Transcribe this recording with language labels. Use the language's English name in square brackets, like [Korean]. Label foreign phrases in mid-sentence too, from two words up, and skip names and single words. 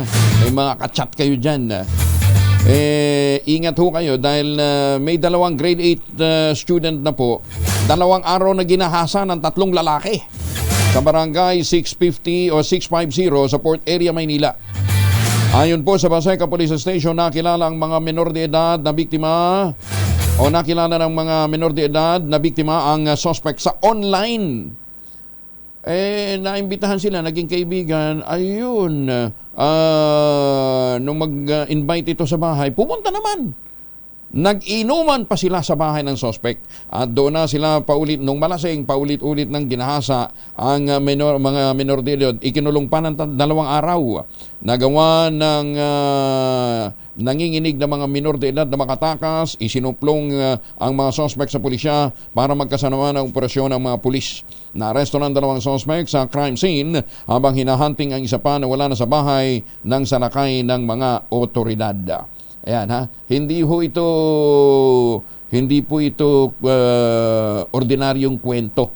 [Filipino] May mga kachat kayo dyan. Ingat ho kayo dahil may dalawang grade 8 student na po, 2 araw na ginahasa ng 3 lalaki sa barangay 650 o 650 sa Port Area, Maynila. Ayon po sa Baseca Police Station, nakilala ang mga menor de edad na biktima nakilala ng mga menor de edad na biktima ang suspect sa online. Naimbitahan sila, naging kaibigan. Ayun, nung mag-invite ito sa bahay, pumunta naman. Nag-inuman pa sila sa bahay ng suspect at doon na sila nung malasing paulit-ulit ng ginahasa ang mga menor de edad. Ikinulong pa ng 2 araw. Nagawa ng nanginginig na mga menor de edad na makatakas. Isinuplong ang mga suspect sa pulisya para magkasama ng operasyon ng mga pulis. Naaresto ng 2 suspect sa crime scene habang hinahunting ang isa pa na wala na sa bahay ng salakay ng mga otoridad. Ayan ha, hindi po ito ordinaryong kwento.